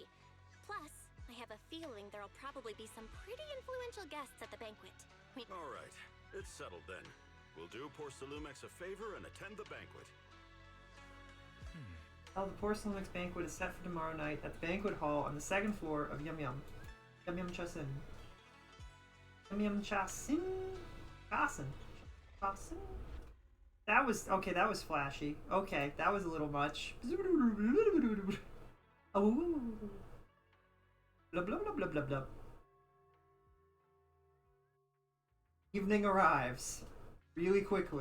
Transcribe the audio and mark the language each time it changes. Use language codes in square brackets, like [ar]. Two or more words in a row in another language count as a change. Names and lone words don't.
[en] Plus, I have a feeling there'll probably be some pretty influential guests at the banquet. All right, it's settled then. We'll do Porcelumex a favor and attend the banquet. Oh, the Porcelumex banquet is set for tomorrow night at the banquet hall on the second floor of Yum Yum. Yum Yum Chasin. Yum Yum Chasin? Chasin. Chasin? That was, okay, that was flashy. Okay, that was a little much. Oh. Blah blah blah blah blah blah. Evening arrives. Really quickly.